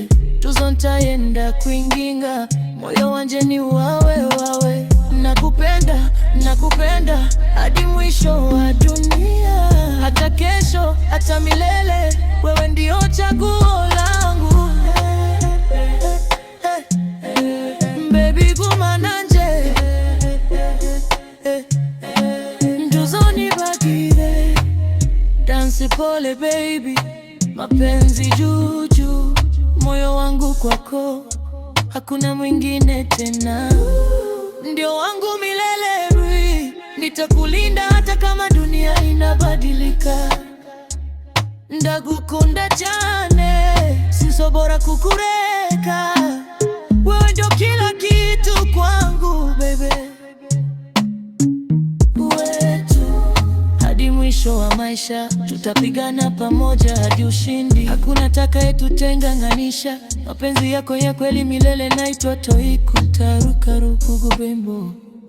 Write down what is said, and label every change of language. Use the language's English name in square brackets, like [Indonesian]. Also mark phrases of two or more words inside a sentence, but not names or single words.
[Rundi] Tuzontaye ndakwinginga, [Swahili] moyo wanje ni wawe wawe. Nakupenda, nakupenda hadi mwisho wa dunia. Hata kesho, hata milele, wewe ndio chaguo langu. [Rundi] Baby guma nanje, tuzonibagire. [Swahili] Dance pole baby, mapenzi juju. Moyo wangu kwako, hakuna mwingine tena. Ndio wangu milele, nitakulinda hata kama dunia inabadilika. [Rundi] Ndagukunda cyane sinshobora kukureka. [Swahili] Wewe ndio kila kitu kwangu baby. Wetu hadi mwisho wa maisha, tutapigana pamoja hadi ushindi. Hakuna atakayetutenganisha. Mapenzi yako ya kweli milele, naitwa Toiku Tarukaru Kugubembo.